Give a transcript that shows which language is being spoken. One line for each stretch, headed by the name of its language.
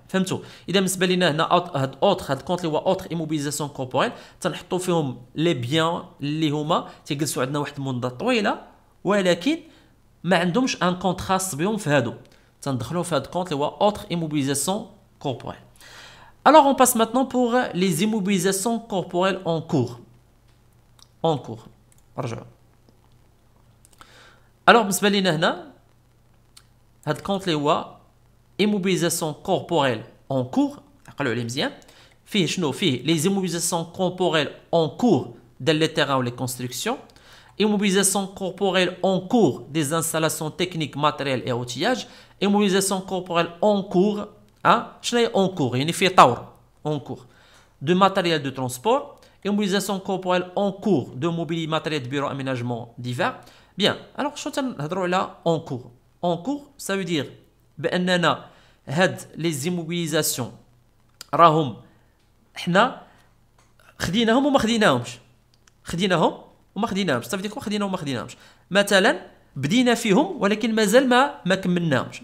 Arabic: فهمتوا؟ اذا بالنسبه لنا هنا هاد الكونت اللي هو اوتر ايموبيليزاسيون كوربوريل تنحطوا فيهم لي بيان اللي هما تيجلسوا عندنا واحد المده طويله، ولكن ما عندهمش ان كونت خاص بهم في هادو، تندخلوا في هاد الكونت اللي هو اوتر ايموبيليزاسيون كوربوريل.
French: Alors on passe maintenant pour les immobilisations corporelles en cours. En cours.
Arabic: رجعوا. Alors بالنسبه لنا هنا هاد الكونت اللي هو
French: immobilisation corporelle en cours،
Arabic: عقلوا عليه مزيان. فيه شنو؟ فيه
French: les immobilisations corporelles en cours dans les terrains ou les constructions، immobilisation corporelle en cours des installations techniques matérielles et outillage، immobilisation corporelle en cours شنو هي en cours؟
Arabic: يعني فيه طور
French: en cours de matériel de transport، immobilisation corporelle en cours de mobilier matériel de bureau aménagement divers. Bien, alors
Arabic: شنو تنهضروا على en cours؟
French: en cours ça veut dire
Arabic: باننا هاد لي زيموبيليزاسيون راهم حنا خديناهم وما خديناهمش، خديناهم وما خديناهمش. صافي ديكو خديناهم وما خديناهمش. مثلا بدينا فيهم ولكن مازال ما كملناهمش.